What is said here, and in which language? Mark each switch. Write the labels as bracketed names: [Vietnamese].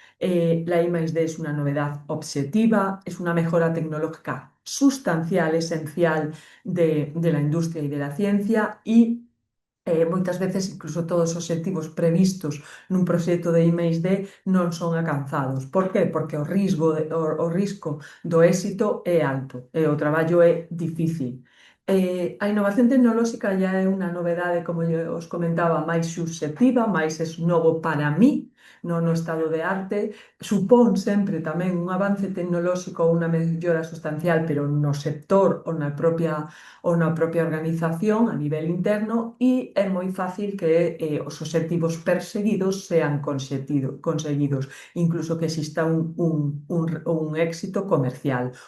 [Spanish] La I+D es una novedad objetiva, es una mejora tecnológica sustancial, esencial de la industria y de la ciencia y [Galician] moitas veces incluso todos os obxectivos previstos nun proxecto de I+D non son alcanzados. [Spanish] Por qué? [Galician] Porque o risco do éxito é alto e o traballo é difícil. A innovación tecnolóxica ya é unha novedade, como os comentaba, máis subxectiva, máis es novo para mí, non no estado de arte, supón sempre tamén un avance tecnolóxico ou unha mellora sustancial, pero no sector ou na propia organización a nivel interno e é moi fácil que os obxectivos perseguidos sean conseguidos, incluso que exista un éxito comercial.